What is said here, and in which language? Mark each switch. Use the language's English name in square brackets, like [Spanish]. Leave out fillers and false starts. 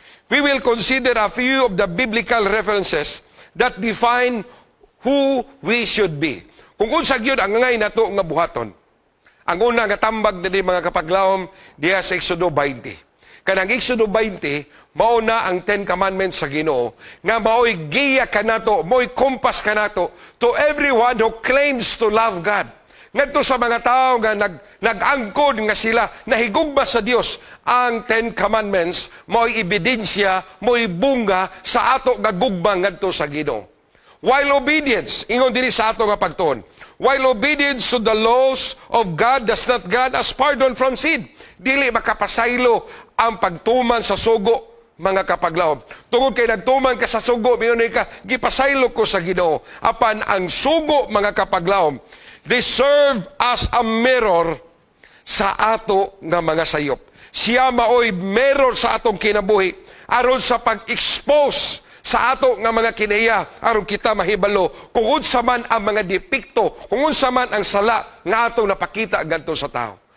[English] We will consider a few of the biblical references that define who we should be. [Cebuano] Kung unsa gyud ang ngay nato nga buhaton. Ang una nga tambag dinhi mga kapaglaom diha sa Exodo 20. Kanang Exodo 20, mao na ang 10 Commandments sa Ginoo nga mao'y giya kanato, mao'y kompas kanato [English] to everyone who claims to love God. [Cebuano] Ngadto sa mga tao nga nag-angkod nga sila nahigugma sa Dios, ang 10 Commandments mao'y ebidensya, mao'y bunga sa ato nga gugma ngadto sa Ginoo. [English] While obedience, [Cebuano] ingon dinhi sa ato nga pagtuon, [English] while obedience to the laws of God does not grant us pardon from sin, [Cebuano] dili makapasaylo ang pagtuman sa sugo, mga kapaglaom. Tungod kay nagtuman ka sa sugo, minunay ka, gipasaylo ko sa Ginoo. Apan ang sugo, mga kapaglaom, [English] they serve as a mirror [Cebuano] sa ato nga mga sayop. Siya maoy mirror sa atong kinabuhi aron sa pag-expose sa ato nga mga kinaiya aron kita mahibalo kung unsa man ang mga depekto, kung unsa man ang sala nga atong napakita ngadto sa tao.